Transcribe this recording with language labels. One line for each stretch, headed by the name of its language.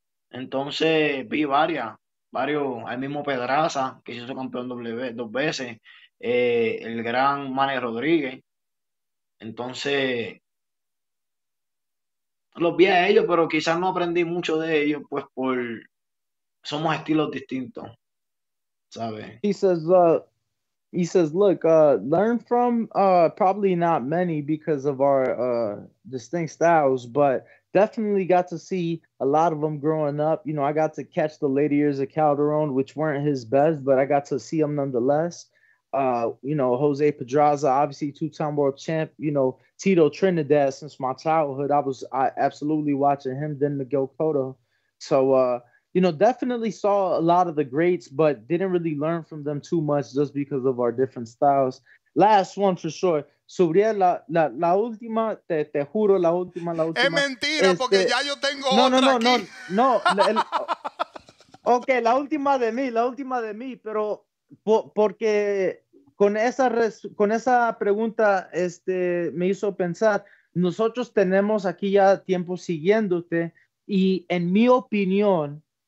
Spanish: Entonces vi varios, al mismo Pedraza, que se hizo campeón dos veces, el gran Manny Rodríguez. Entonces, los vi a ellos, pero quizás no aprendí mucho de ellos, pues somos estilos distintos, ¿sabes?
English: He says, look, learn from probably not many because of our distinct styles, but definitely got to see a lot of them growing up. You know, I got to catch the later years of Calderon, which weren't his best, but I got to see him nonetheless. Jose Pedraza, obviously two-time world champ. Tito Trinidad since my childhood. I absolutely watching him, then Miguel Cotto. So, definitely saw a lot of the greats, but didn't really learn from them too much just because of our different styles. Last one for sure.
Spanish: Subriel, la última, te juro, la última. Es mentira, porque ya yo tengo otra aquí. No. Ok, la última de mí, pero porque con esa pregunta me hizo pensar, nosotros tenemos aquí ya tiempo siguiéndote y en mi opinión,